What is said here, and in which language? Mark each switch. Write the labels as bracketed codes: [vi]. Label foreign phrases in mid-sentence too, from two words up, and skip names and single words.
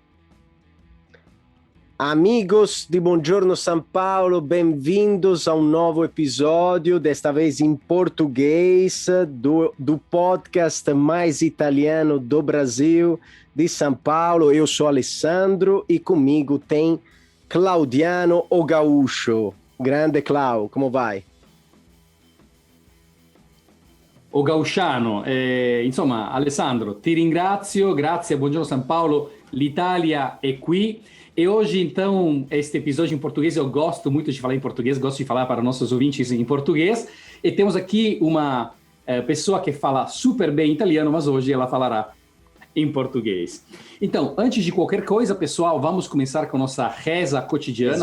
[pt] Amigos de Buongiorno São Paulo, bem-vindos a um novo episódio, desta vez em português, do podcast mais italiano do Brasil, de São Paulo. Eu sou Alessandro e comigo tem Claudiano o Gaúcho. Grande Clau, como vai? [it] O Gauciano, insomma Alessandro, ti ringrazio, grazie, buongiorno San Paolo, l'Italia è qui. [pt] E hoje, então, este episódio em português, eu gosto muito de falar em português, gosto de falar para nossos ouvintes em português. E temos aqui uma pessoa que fala super bem italiano, mas hoje ela falará em português. Então, antes de qualquer coisa, pessoal, vamos começar com nossa reza cotidiana.